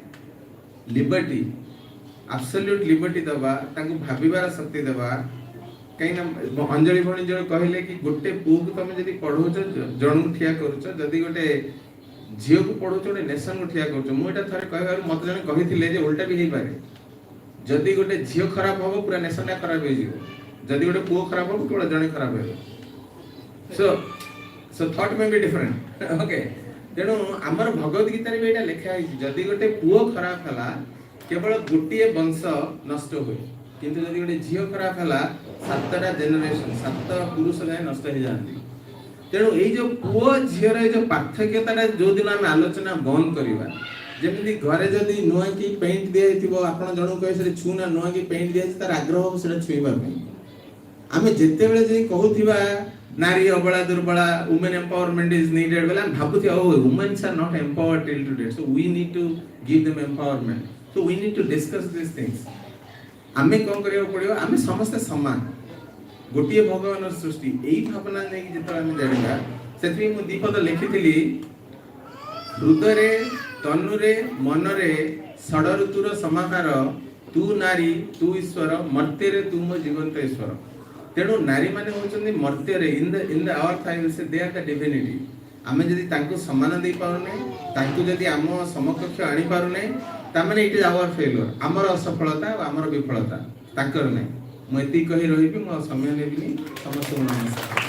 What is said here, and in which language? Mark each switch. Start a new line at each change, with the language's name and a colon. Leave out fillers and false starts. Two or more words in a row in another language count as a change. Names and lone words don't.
English: liberty absolute liberty
Odia: ଦେବା ତାଙ୍କୁ ଭାବିବାର ଶକ୍ତି ଦେବା କାହିଁକିନା ଅଞ୍ଜଳି ଭଉଣୀ ଯୋଉ କହିଲେ କି ଗୋଟେ ପୁଅକୁ ତମେ ଯଦି ପଢଉଛ ଜଣକୁ ଠିଆ କରୁଛ ଯଦି ଗୋଟେ ଝିଅକୁ ପଢଉଛ ଗୋଟେ ନେସନକୁ ଠିଆ କରୁଛ ମୁଁ ଏଇଟା ଥରେ କହିବାରୁ ମତେ ଜଣେ କହିଥିଲେ ଯେ ଓଲଟା ବି ହେଇପାରେ ଯଦି ଗୋଟେ ଝିଅ ଖରାପ ହବ ପୁରା ନେସନଟା ଖରାପ ହେଇଯିବ ଯଦି ଗୋଟେ ପୁଅ ଖରାପ ହବ କେବଳ ଜଣେ ଖରାପ ହେବ
English: so thought may be different okay
Odia: ତେଣୁ ଆମର ଭଗବତ ଗୀତାରେ ବି ଏଇଟା ଲେଖା ହେଇଛି ଯଦି ଗୋଟେ ପୁଅ ଖରାପ ହେଲା କେବଳ ଗୋଟିଏ ବଂଶ ନଷ୍ଟ ହୁଏ କିନ୍ତୁ ଯଦି ଗୋଟେ ଝିଅ ଖରାପ ହେଲା 7ଟା ଜେନେରେସନ 7 ପୁରୁଷ ଯାଏ ନଷ୍ଟ ହେଇଯାଆନ୍ତି ତେଣୁ ଏଇ ଯୋଉ ପୁଅ ଝିଅର ଏଇ ଯୋଉ ପାର୍ଥକ୍ୟତାଟା ଯୋଉଦିନ ଆମେ ଆଲୋଚନା ବନ୍ଦ କରିବା ଯେମିତି ଘରେ ଯଦି ନୂଆ କି ପେଣ୍ଟ ଦିଆଯାଇଥିବ ଆପଣ ଜଣକୁ କହେ ସେଟା ଛୁଁ ନା ନୂଆ କି ପେଣ୍ଟ ଦିଆଯାଇଛି ତାର ଆଗ୍ରହ ହବ ସେଟା ଛୁଇଁବା ପାଇଁ ଆମେ ଯେତେବେଳେ ଯାଇ କହୁଥିବା ନାରୀ ଅବଳା ଦୁର୍ବଳା women
English: empowerment is needed well I'm
Odia: ଭାବୁଥିବା
English: women are not empowered till today so we need to give them empowerment so we need to discuss these things
Odia: ଆମେ କଣ କରିବାକୁ ପଡିବ ଆମେ ସମସ୍ତେ ସମାନ ଗୋଟିଏ ଭଗବାନର ସୃଷ୍ଟି ଏଇ ଭାବନା ନେଇକି ଯେତେବେଳେ ଆମେ ଜାଣିବା ସେଥିପାଇଁ ମୁଁ ଦୀପଦ ଲେଖିଥିଲି ହୃଦୟରେ ତନୁରେ ମନରେ ଷଡ଼ ଋତୁର ସମାହାର ତୁ ନାରୀ ତୁ ଈଶ୍ୱର ମର୍ତ୍ତ୍ୟରେ ତୁ ମୋ ଜୀବନ୍ତ ଈଶ୍ୱର ତେଣୁ ନାରୀ ମାନେ ହେଉଛନ୍ତି ମର୍ତ୍ତ୍ୟରେ
English: in the our thy say they are the divinity
Odia: ଆମେ ଯଦି ତାଙ୍କୁ ସମ୍ମାନ ଦେଇପାରୁନେ ତାଙ୍କୁ ଯଦି ଆମ ସମକକ୍ଷ ଆଣିପାରୁନେ ତାମାନେ
English: it is our failure
Odia: ଆମର ଅସଫଳତା ଆଉ ଆମର ବିଫଳତା ତାଙ୍କର ନାହିଁ ମୁଁ ଏତିକି କହି ରହିବି ମୁଁ ସମୟ ନେବିନି ସମସ୍ତଙ୍କୁ ନମସ୍କାର